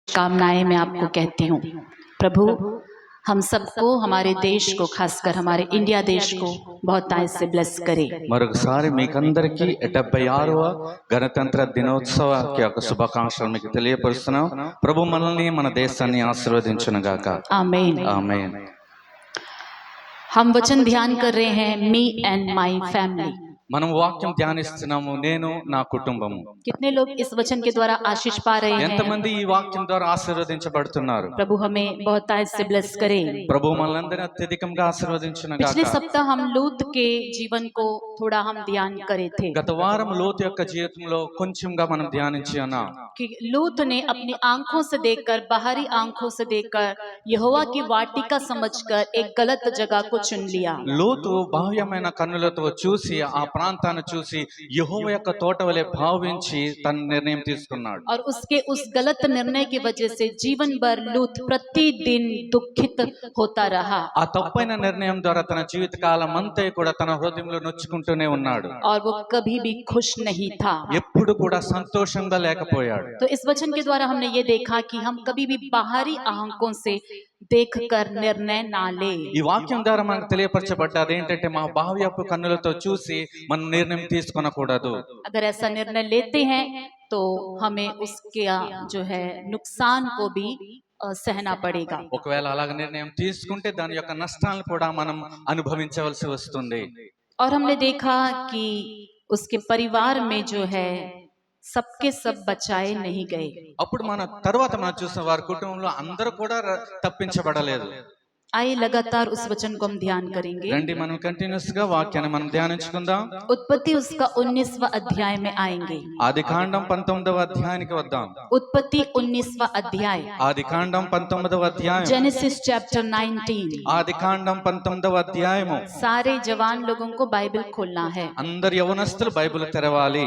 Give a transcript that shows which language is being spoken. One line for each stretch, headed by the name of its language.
Hindi: शुभकामनाएं मैं आपको कहती हूँ। प्रभु हम सबको, हमारे देश को, खासकर हमारे इंडिया देश को बहुत आय से ब्लेस करे।
Telugu: మరొకసారి మీకందరికీ 76వ గణతంత్ర దినోత్సవానికి యొక్క శుభాకాంక్షలు మీకు తెలియపరుస్తున్నాం. ప్రభు మనల్ని మన దేశాన్ని ఆశీర్వదించును గాక.
Hindi: आमीन
Telugu: ఆమేన్.
Hindi: हम वचन ध्यान कर रहे हैं
English: Me and my family.
Telugu: మనం వాక్యం ధ్యానిస్తున్నాము, నేను నా కుటుంబము.
Hindi: कितने लोग इस वचन के द्वारा आशीष पा रहे हैं?
Telugu: ఎంతమంది ఈ వాక్యం ద్వారా ఆశీర్వదించబడుతున్నారు?
Hindi: प्रभु हमें बहुत आय से ब्लेस करे।
Telugu: ప్రభు మనల్ని అత్యధికంగా ఆశీర్వదించును గాక.
Hindi: पिछले सप्ताह हम लूत के जीवन को थोड़ा हम ध्यान करे थे
Telugu: గత వారం లోతు యొక్క జీవితంలో కొంచెంగా మనం ధ్యానించి ఉన్నాం.
Hindi: कि लूत ने अपनी आंखों से देखकर, बाहरी आंखों से देखकर यहोवा की वाटिका समझकर एक गलत जगह को चुन लिया।
Telugu: లోతు బాహ్యమైన కన్నులతో చూసి ఆ ప్రాంతాన్ని చూసి యెహోవా యొక్క తోట వలె భావించి తన నిర్ణయం తీసుకున్నాడు.
Hindi: और उसके उस गलत निर्णय की वजह से जीवन भर लूत प्रतिदिन दुखित होता रहा।
Telugu: ఆ తప్పైన నిర్ణయం ద్వారా తన జీవిత కాలం అంతా కూడా తన హృదయంలో నొచ్చుకుంటూనే ఉన్నాడు.
Hindi: और वो कभी भी खुश नहीं था।
Telugu: ఎప్పుడు కూడా సంతోషంగా లేకపోయాడు.
Hindi: तो इस वचन के द्वारा हमने ये देखा कि हम कभी भी बाहरी आंखों से देखकर निर्णय ना ले।
Telugu: ఈ వాక్యం ద్వారా మనకు తెలియపరచబడ్డది ఏంటంటే మా బాహ్యపు కన్నులతో చూసి మనం నిర్ణయం తీసుకొనకూడదు.
Hindi: अगर ऐसा निर्णय लेते हैं तो हमें उसके जो है नुकसान को भी सहना पड़ेगा।
Telugu: ఒకవేళ అలాగ నిర్ణయం తీసుకుంటే దాని యొక్క నష్టాలను కూడా మనం అనుభవించవలసి వస్తుంది.
Hindi: और हमने देखा कि उसके परिवार में जो है सबके सब बचाए नहीं गए।
Telugu: అప్పుడు మన తర్వాత మనం చూసిన వారి కుటుంబంలో అందరూ కూడా తప్పించబడలేదు.
Hindi: आइए लगातार उस वचन को हम ध्यान करेंगे।
Telugu: రండి మనం కంటిన్యూస్ గా వాక్యాన్ని మనం ధ్యానించుకుందాం.
Hindi: उत्पत्ति उसका 19वां अध्याय में आएंगे।
Telugu: ఆదికాండం 19వ అధ్యాయానికి వద్దాం.
Hindi: उत्पत्ति 19वां अध्याय,
Telugu: ఆదికాండం 19వ అధ్యాయం.
English: Genesis chapter 19।
Telugu: ఆదికాండం 19వ అధ్యాయము.
Hindi: सारे जवान लोगों को बाइबल खोलना है।
Telugu: అందరు యవనస్తులు బైబిల్ తెరవాలి.